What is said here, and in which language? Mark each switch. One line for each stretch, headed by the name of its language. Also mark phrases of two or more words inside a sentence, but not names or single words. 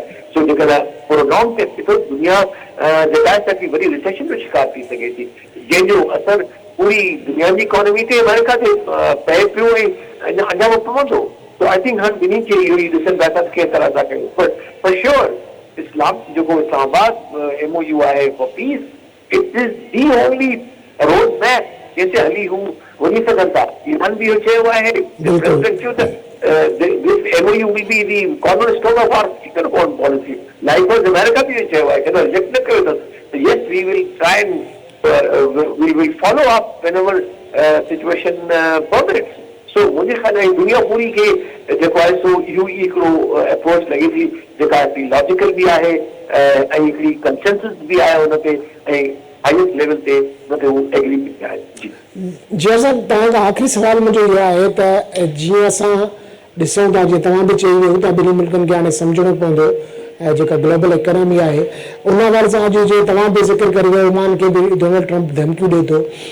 Sindhi: सो जेकॾहिं पूरो
English: non test
Sindhi: ॾिठो दुनिया जेका आहे सा वरी रिसेशन जो शिकार थी सघे थी, जंहिंजो असर पूरी दुनिया जी इकोनॉमी ते अमेरिका ते पए पियो ऐं अञा पवंदो।
English: So I think
Sindhi: हाणे ॿिन्ही खे इहो ई ॾिसनि पिया था त कंहिं तरह सां कयूं, पर
English: for sure
Sindhi: इस्लाम जेको इस्लामाबाद MOU आहे
English: for peace, it is the only road map
Sindhi: जंहिंते हली हू वञी सघनि था। ईरान बि इहो चयो आहे, प्रेसिडेंट चयो त
English: this MOU will be the cornerstone of our future foreign policy.
Sindhi: Likewise, America बि इहो चयो आहे कि रिजेक्ट न कयो अथसि।
English: Yes, we will try and we will follow up whenever situation permits.
Sindhi: सो मुंहिंजे ख़्याल में दुनिया पूरी खे जेको आहे सो इहो ई हिकिड़ो अप्रोच लॻे थी जेका हिकिड़ी लॉजिकल बि आहे ऐं हिकिड़ी कंसेंसस बि आहे हुन ते ऐं
English: highest level
Sindhi: ते हुन ते हू एग्री बि आहे। जी साहब, तव्हांखां आख़िरी सुवाल मुंहिंजो इहो आहे त जीअं असां ॾिसूं था, जीअं तव्हां बि चई वियो त ॿिन्ही मुल्कनि खे हाणे सम्झणो पवंदो जेका
English: global economy
Sindhi: आहे उन हवाले सां अॼु जो तव्हां बि ज़िक्र करे वियो, ओमान खे बि डोनाल्ड ट्रंप धमकियूं ॾिए थो।